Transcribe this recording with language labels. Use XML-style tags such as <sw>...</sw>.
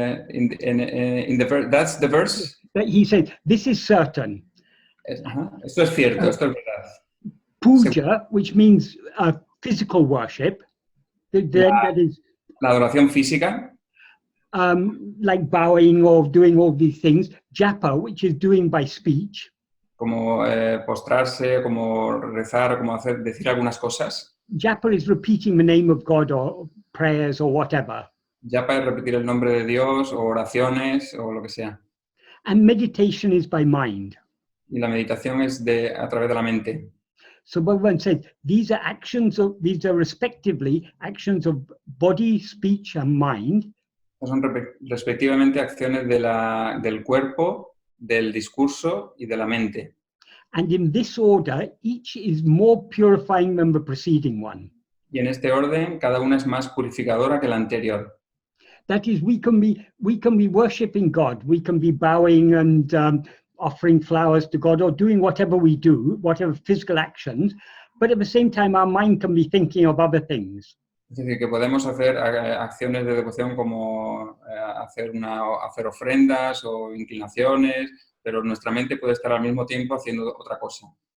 <en>In the verse, that's the verse. But he said, this is certain.</en> <es>Esto es cierto, esto es verdad.</es> <en>Puja, which means physical worship, that is</en> <es>la adoración física,</es> <en>like bowing or doing all these things. Japa, which is doing by speech.</en> <es>Como postrarse, como rezar, como decir algunas cosas.</es> <en>Japa is repeating the name of God or prayers or whatever.</en> <es>Japa es repetir el nombre de Dios o oraciones o lo que sea.</es> <en>And meditation is by mind.</en> <es>Y la meditación es a través de la mente.</es> <en>So Bhagavan said, these are respectively actions of body, speech, and mind.</en> <es>Son respectivamente acciones del cuerpo, del discurso y de la mente.</es> <en>And in this order, each is more purifying than the preceding one.</en> <es>Y en este orden, cada una es más purificadora que la anterior.</es> <en>That is, we can be worshiping God. We can be bowing and offering flowers to God or doing whatever we do, whatever physical actions, but at the same time, our mind can be thinking of other things.</en> <es>Es decir, que podemos hacer acciones de devoción como hacer ofrendas o inclinaciones, pero nuestra mente puede estar al mismo tiempo haciendo otra cosa.</es>